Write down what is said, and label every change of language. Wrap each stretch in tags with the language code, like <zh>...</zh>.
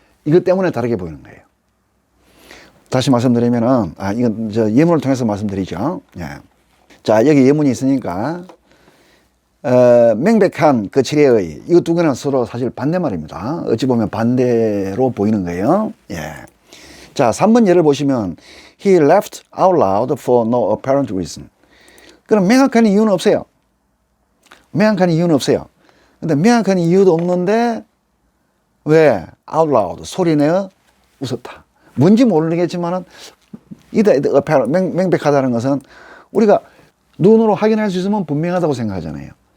<ko>이것 때문에 다르게 보이는 거예요. 다시 말씀드리면은, 이건 예문을 통해서 말씀드리죠. 예. 자, 여기 예문이 있으니까, 명백한 거칠애의, 이거 두 개는 서로 사실 반대말입니다. 어찌 보면 반대로 보이는 거예요. 예. 자, 3번 예를 보시면,</ko> <en>he laughed out loud for no apparent reason.</en> <ko>그럼 명확한 이유는 없어요. 명확한 이유는 없어요. 근데 명확한 이유도 없는데, 왜?</ko> <en>out loud,</en> <ko>소리내어 웃었다. 뭔지 모르겠지만은, 명백하다는 것은 우리가 눈으로 확인할 수 있으면 분명하다고 생각하잖아요.</ko>